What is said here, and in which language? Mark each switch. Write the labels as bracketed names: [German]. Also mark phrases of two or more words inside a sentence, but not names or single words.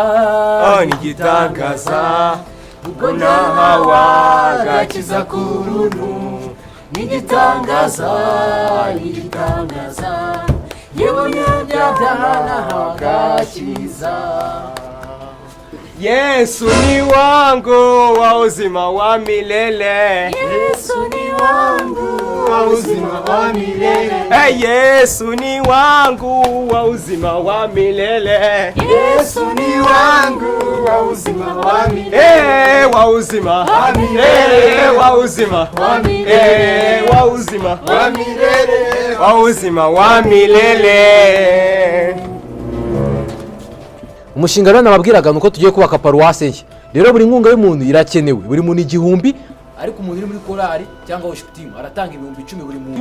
[Kinyarwanda] nigitangaza ubwo nahawa gakiza kuruntu. Nigitangaza yewe nyabyabana gakiza. [Swahili] Yesu ni wangu wa uzima wa milele. Yesu ni wangu wa uzima wa milele. Yesu ni wangu wa uzima wa milele. Yesu ni wangu wa uzima wa milele. Wa uzima wa milele. Wa uzima wa milele. Wa uzima wa milele. Wa uzima wa milele. [Kinyarwanda] Umushinga rero nababwiraga nuko tugiye kubaka paruwase nshya. Rero buri nkunga y'umuntu irakenewe. Buri muntu 1000, ariko umuntu uri muri korali cyangwa [English] worship team [Kinyarwanda] aratanga 10,000 buri muntu.